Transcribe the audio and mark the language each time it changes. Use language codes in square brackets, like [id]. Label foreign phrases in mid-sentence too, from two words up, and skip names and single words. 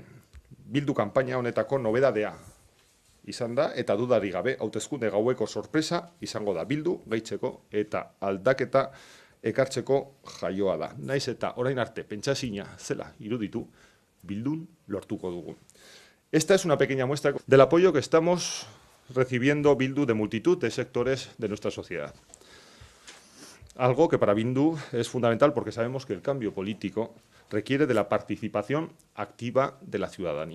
[eu] Bildu kanpaina honetako nobedadea izan da, eta dudari gabe hauteskunde gaueko sorpresa izango da Bildu gehitzeko eta aldaketa ekartzeko jaioa da. Naiz eta orain arte pentsazina zela iruditu, Bildun lortuko dugu. [es] Esta es una pequeña muestra del apoyo que estamos recibiendo Bildu de multitud de sectores de nuestra sociedad. Algo que para Bildu es fundamental porque sabemos que el cambio político requiere de la participación activa de la ciudadanía.